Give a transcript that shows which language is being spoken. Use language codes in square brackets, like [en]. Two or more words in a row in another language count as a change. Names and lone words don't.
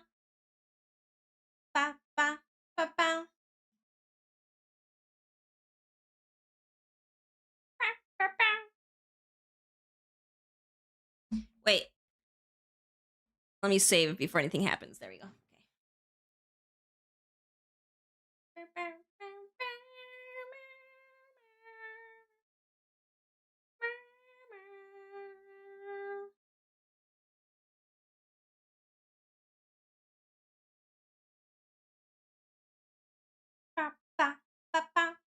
[en] Ba, ba, ba, ba. Wait. Let me save before anything happens. There we go. Okay. Ba, ba, ba, ba.